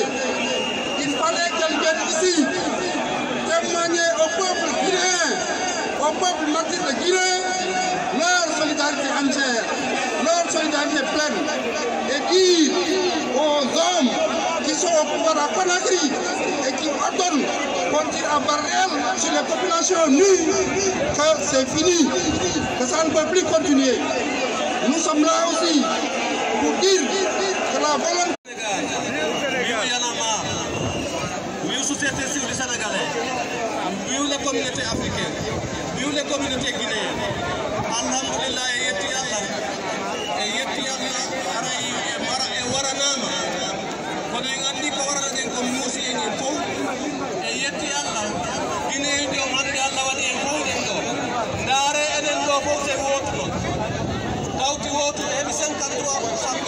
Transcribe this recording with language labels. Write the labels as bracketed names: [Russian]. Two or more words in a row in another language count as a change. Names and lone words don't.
[French] Il fallait qu'elles viennent ici témoigner au peuple guinéen, au peuple martyr de Guinée, leur solidarité entière, leur solidarité pleine, et dire aux hommes qui sont au pouvoir à Conakry et qui ordonnent qu'on tire à balles réelles sur les populations nues que c'est fini, que ça ne peut plus continuer. Nous sommes là aussi pour dire que la volonté société civile sénégalaise, vive les communautés africaines, vive les communautés guinéennes. [Fula] Alhamdulillah, yetti Allah, aray waranama. Kono ngandi ko warana den ko musi en fo e yetti Allah. Guinée do hande Allah wadi en fo den do. Ndare eden do fo se woto. Tawti woto e 53%.